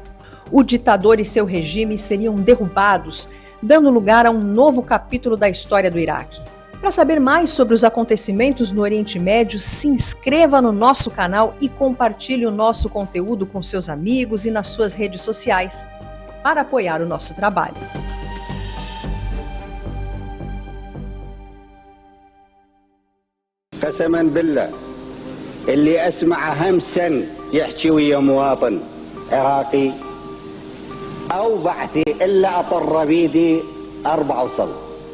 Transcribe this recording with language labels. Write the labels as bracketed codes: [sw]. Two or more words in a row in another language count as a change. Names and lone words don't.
[pt] O ditador e seu regime seriam derrubados, dando lugar a um novo capítulo da história do Iraque. Para saber mais sobre os acontecimentos no Oriente Médio, se inscreva no nosso canal e compartilhe o nosso conteúdo com seus amigos e nas suas redes sociais para apoiar o nosso trabalho. [ar] قسما بالله اللي أسمع همسا يحكي ويا مواطن عراقي أو بعثي إلا أطر بيدي 4 وصل.